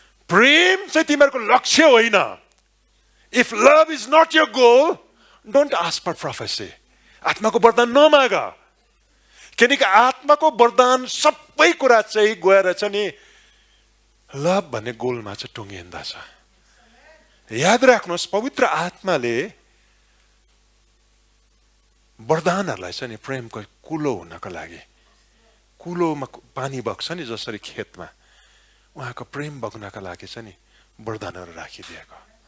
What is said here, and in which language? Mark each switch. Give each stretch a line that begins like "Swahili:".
Nepali: प्रेम चाहिँ तिमीहरूको लक्ष्य होइन।
English: If love is not your goal, don't ask for prophecy.
Nepali: आत्माको वरदान नमाग, किनकि आत्माको वरदान सबै कुरा चाहिँ गएर चाहिँ नि लभ भन्ने गोलमा चाहिँ टुङ्गिँदा छ। याद राख्नुहोस्, पवित्र आत्माले वरदानहरूलाई चाहिँ नि प्रेमको कुलो हुनको लागि, कुलोमा पानी बग्छ नि जसरी खेतमा, उहाँको प्रेम बग्नका लागि चाहिँ नि वरदानहरू राखिदिएको।